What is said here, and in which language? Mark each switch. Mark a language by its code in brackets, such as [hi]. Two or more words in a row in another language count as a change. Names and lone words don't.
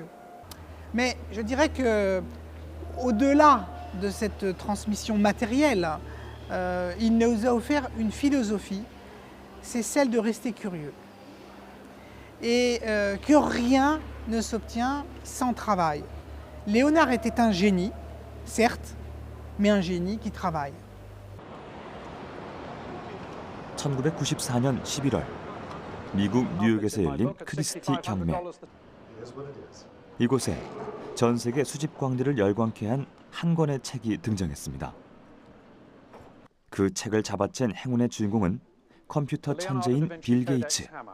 [fr] Mais je dirais que au-delà de cette transmission matérielle, il nous a offert une philosophie, c'est celle de rester curieux. et que rien ne s'obtient sans travail. Léonard était un génie, certes, mais un génie qui travaille. [ko] 1994년 11월 미국 뉴욕에서 열린 크리스티 경매. 이곳에 전 세계 수집 광들을 열광케 한 한 권의 책이 등장했습니다. 그 책을 잡아챈 행운의 주인공은 컴퓨터 천재인 빌 게이츠.